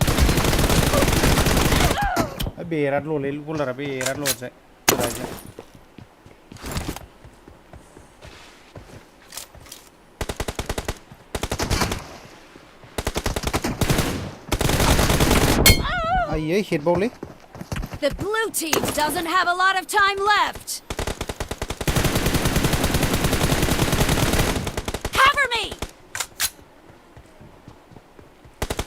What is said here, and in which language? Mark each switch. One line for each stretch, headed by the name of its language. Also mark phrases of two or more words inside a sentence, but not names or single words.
Bodo: बेराद ल'लै बलारा बेराद ल'जाय रायजा आइयै हेडबावलै
English: The blue team doesn't have a lot of time left. Cover me.